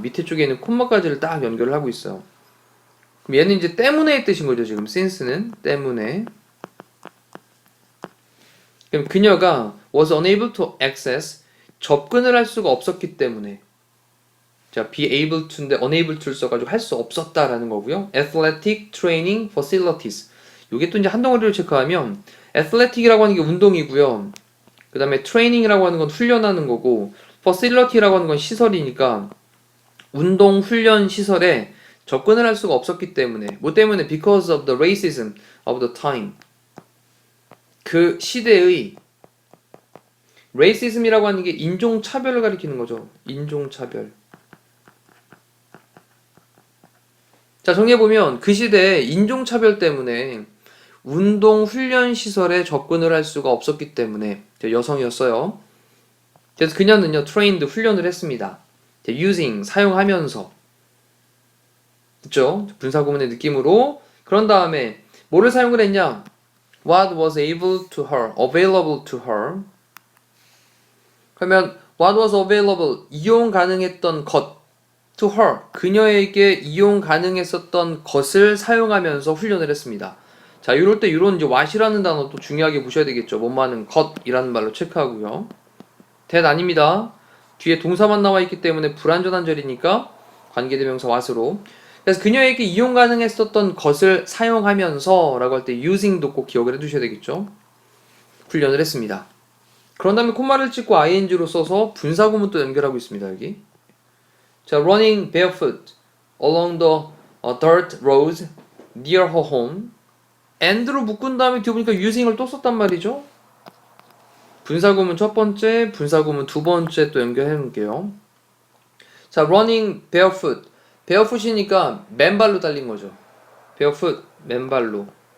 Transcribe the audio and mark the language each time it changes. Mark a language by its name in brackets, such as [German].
[Korean] 밑에 쪽에 있는 콤마까지를 딱 연결을 하고 있어요. 그럼 얘는 이제 때문에의 뜻인 거죠, 지금. since는 때문에. 그럼 그녀가 [English] was unable to access, [Korean] 접근을 할 수가 없었기 때문에. 자, be able to인데 unable to를 써가지고 할 수 없었다라는 거고요. [English] athletic training facilities. [Korean] 요게 또 이제 한 덩어리로 체크하면 athletic이라고 하는 게 운동이고요. 그 다음에 training이라고 하는 건 훈련하는 거고 facility라고 하는 건 시설이니까 운동 훈련 시설에 접근을 할 수가 없었기 때문에 뭐 때문에? [English] because of the racism of the time. [Korean] 그 시대의 racism이라고 하는 게 인종차별을 가리키는 거죠. 인종차별. 자, 정리해보면 그 시대에 인종차별 때문에 운동 훈련 시설에 접근을 할 수가 없었기 때문에 여성이었어요. 그래서 그녀는요, trained 훈련을 했습니다. using 사용하면서, 그쵸? 분사구문의 느낌으로. 그런 다음에 뭐를 사용을 했냐? [English] What was able to her, available to her. [Korean] 그러면 [English] what was available, [Korean] 이용 가능했던 것, [English] to her, [Korean] 그녀에게 이용 가능했었던 것을 사용하면서 훈련을 했습니다. 자, 이럴 때 이런 이제 what이라는 단어 또 중요하게 보셔야 되겠죠. 뭐뭐하는 것이라는 말로 체크하고요. that 아닙니다. 뒤에 동사만 나와 있기 때문에 불완전한 절이니까 관계대명사 what으로. 그래서 그녀에게 이용 가능했었던 것을 사용하면서 라고 할 때 using도 꼭 기억을 해두셔야 되겠죠. 훈련을 했습니다. 그런 다음에 콤마를 찍고 ing로 써서 분사구문 또 연결하고 있습니다. 여기. [English] 자, running barefoot along the dirt roads near her home. [Korean] and로 묶은 다음에 뒤에 보니까 using을 또 썼단 말이죠. 분사구문 첫 번째, 분사구문 두 번째 또 연결해 놓을게요. [English] 자, running barefoot. [Korean] barefoot이니까 맨발로 달린 거죠. barefoot, 맨발로.